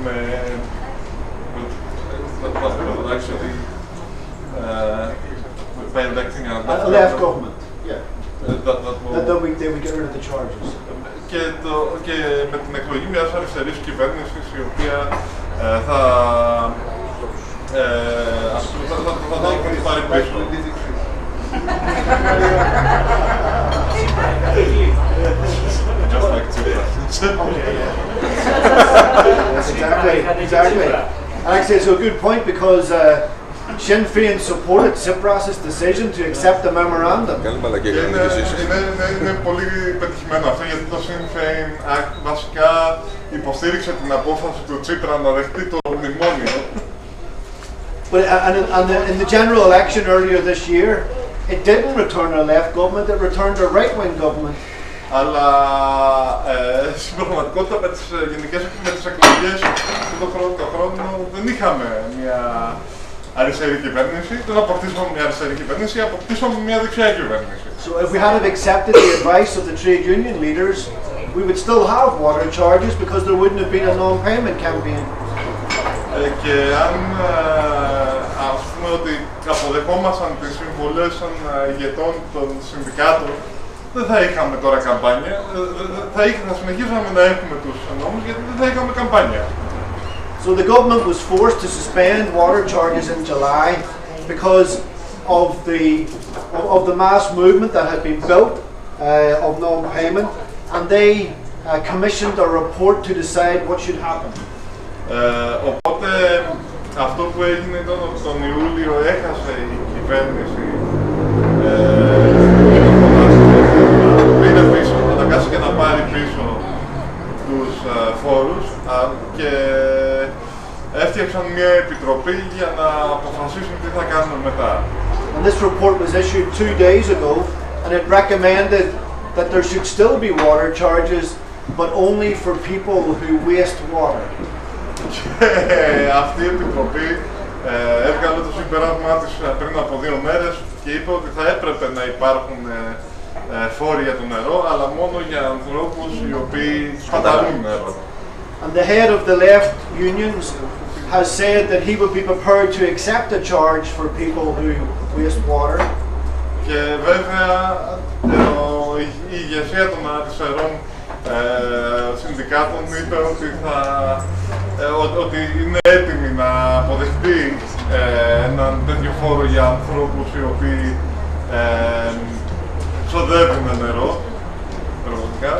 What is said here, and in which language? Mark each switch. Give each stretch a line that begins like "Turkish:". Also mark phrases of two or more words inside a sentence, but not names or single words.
English: left government, yeah. That we get rid of the charges.
Greek: Και με την εκλογή μιας αριστερής κυβέρνησης η οποία θα πάρει πίσω.
English: Just like Exactly. And actually, it's a good point because Sinn Féin supported Tsipras' decision to accept the memorandum.
Greek: Είναι πολύ πετυχημένο αυτό γιατί το Sinn Féin βασικά υποστήριξε την απόφαση του Τσίπρα να δεχτεί το μνημόνιο.
English: But in the general election earlier this year, it didn't return a left government, it returned a right-wing government.
Greek: Αλλά στην πραγματικότητα με τις εκλογές το χρόνο δεν είχαμε μια αριστερή κυβέρνηση, δεν αποκτήσαμε μια αριστερή κυβέρνηση, αποκτήσαμε μια δεξιά κυβέρνηση.
English: So if we had accepted the advice of the trade union leaders, we would still have water charges because there wouldn't have been a non-payment campaign.
Greek: Και αν ας πούμε ότι αποδεχόμασταν τις συμβουλές των ηγετών των συνδικάτων, δεν θα είχαμε τώρα καμπάνια, θα συνεχίζαμε να έχουμε τους νόμους γιατί δεν θα είχαμε καμπάνια.
English: So the government was forced to suspend water charges in July because of the mass movement that had been built of non-payment, and they commissioned a report to decide what should happen.
Greek: Οπότε αυτό που έγινε ήταν ότι τον Ιούλιο έχασε η κυβέρνηση αναγκάστηκε να πάρει πίσω τους φόρους και έφτιαξαν μια επιτροπή για να αποφασίσουν τι θα κάνουν μετά.
English: And this report was issued 2 days ago and it recommended that there should still be water charges but only for people who waste water.
Greek: Και αυτή η επιτροπή έβγαλε το συμπέρασμά της πριν από 2 μέρες και είπε ότι θα έπρεπε να υπάρχουν φόροι για το νερό, αλλά μόνο για ανθρώπους οι οποίοι σπαταλούν νερό.
English: And the head of the left unions has said that he would be prepared to accept a charge for people who waste water.
Greek: Και βέβαια η ηγεσία των αριστερών συνδικάτων είπε ότι είναι έτοιμη να αποδεχτεί έναν τέτοιο φόρο για ανθρώπους οι οποίοι ξοδεύουν νερό, πραγματικά.